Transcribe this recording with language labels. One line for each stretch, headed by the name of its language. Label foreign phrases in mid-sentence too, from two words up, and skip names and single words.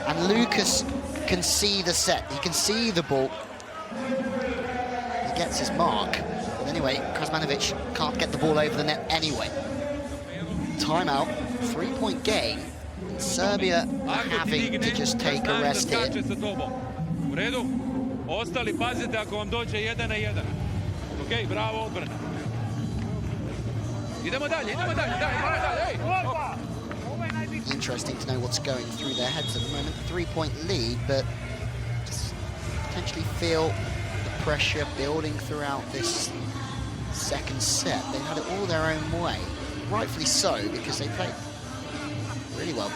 English: And Lucas can see the set. He can see the ball. He gets his mark. But anyway, Kuzmanovic can't get the ball over the net anyway. Timeout, 3-point game. Serbia having to just take a rest here.
Serbian: U redu? Ostali pazite ako vam dođe 1 na 1. Okej, bravo, odbrana. Idemo dalje, dalje.
English: Interesting to know what's going through their heads at the moment. 3-point lead, but just potentially feel the pressure building throughout this second set. They've had it all their own way, rightfully so, because they played really well.